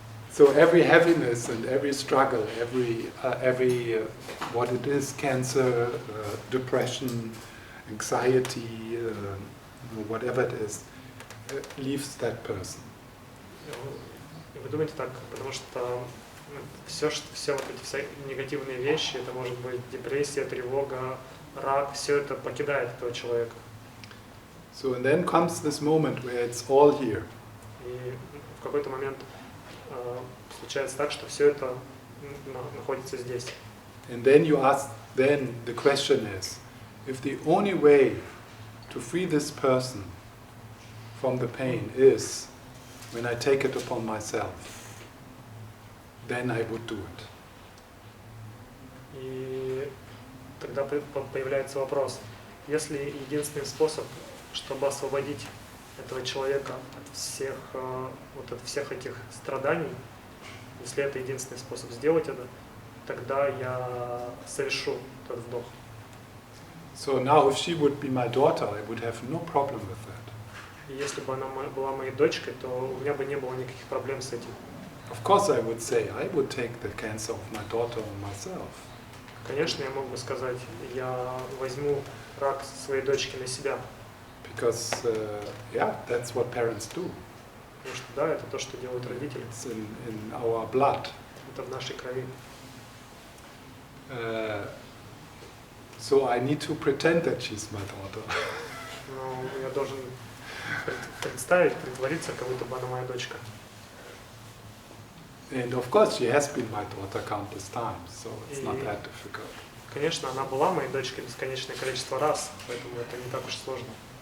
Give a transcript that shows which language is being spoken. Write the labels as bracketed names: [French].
[English] So every heaviness and every struggle, every what it is, cancer, depression, anxiety, whatever it is, leaves that person. [Russian] И вы думаете так, потому что все вот эти все негативные вещи, это может быть депрессия, тревога, рак, все это покидает этого человека. [English] So and then comes this moment where it's all here. [Russian] И в какой-то момент случается так, что все это находится здесь. [English] And then you ask, then the question is, if the only way to free this person from the pain is when I take it upon myself, then I would do it. [Russian] И тогда появляется вопрос, если единственный способ, чтобы освободить этого человека от всех этих страданий, если это единственный способ сделать это, тогда я совершу этот вдох. [English] So now if she would be my daughter, I would have no problem with that. [Russian] И если бы она была моей дочкой, то у меня бы не было никаких проблем с этим. [English] Of course I would say, I would take the cancer of my daughter on myself. [Russian] Конечно, я мог бы сказать, я возьму рак своей дочки на себя. [English] Because, that's what parents do. [Russian] Потому что да, это то, что делают родители. [English] It's in our blood. [Russian] Это в нашей крови. [English] So I need to pretend that she's my daughter. [Russian] Но я должен притвориться, как будто бы она моя дочка. [English] And of course she has been my daughter countless times, so it's not that difficult. [Russian] Конечно, она была моей дочкой бесконечное количество раз, поэтому это не так уж сложно.